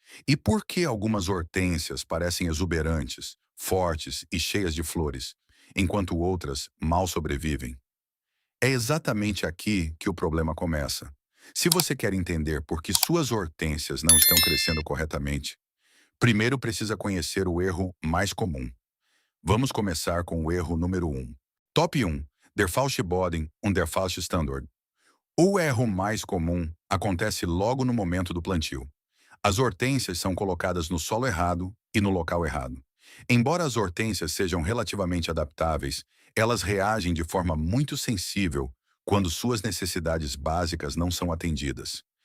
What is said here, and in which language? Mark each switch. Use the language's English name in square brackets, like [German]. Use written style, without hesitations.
[Portuguese] E por que algumas hortênsias parecem exuberantes, fortes e cheias de flores, enquanto outras mal sobrevivem? É exatamente aqui que o problema começa. Se você quer entender por que suas hortênsias não estão crescendo corretamente, primeiro precisa conhecer o erro mais comum. Vamos começar com o erro número um. Top 1. [German] Der falsche Boden und der falsche Standort. [Portuguese] O erro mais comum acontece logo no momento do plantio. As hortênsias são colocadas no solo errado e no local errado. Embora as hortênsias sejam relativamente adaptáveis, elas reagem de forma muito sensível quando suas necessidades básicas não são atendidas.